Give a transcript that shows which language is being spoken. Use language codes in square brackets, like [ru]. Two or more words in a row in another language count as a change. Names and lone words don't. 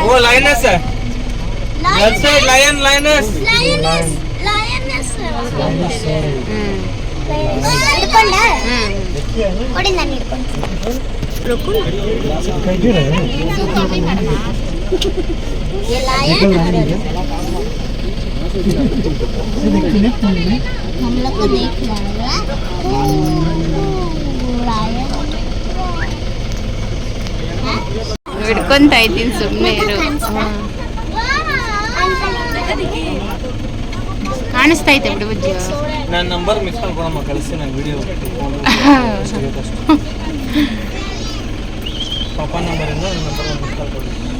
[hi] वो लाइनस है. लेफ्ट साइड लाइनस. [kn] लायनेस ಹಿಡ್ಕೊಂಡ [hi] देखिए है. [kn] ಕೊಡಿ ನಾನು ಹಿಡ್ಕೊಂಡು [hi] दिखाई दे रहा है. ये देखो लायन रानी है. ये देखिए ना तुम भी. हम लोग को देख रहा है लायन [kn] ಹಿಡ್ಕೊಂತ ಇದ್ದೀನಿ, ಸುಮ್ಮನೆ ಇರು. ಕಾಣಿಸ್ತಾ ಐತೆ ಬಿಡು ಬುಜ್ಜು. ನನ್ನ [en] number miss [kn] ಮಾಡ್ಕೊಳಮ್ಮ, ಕಳಿಸಿ ನಾನು ವಿಡಿಯೋ ಪಾಪ ನಂಬರಿಂದ ನನ್ನ [en] number miss [kn] ಮಾಡ್ಕೊಳ್ಳಿ.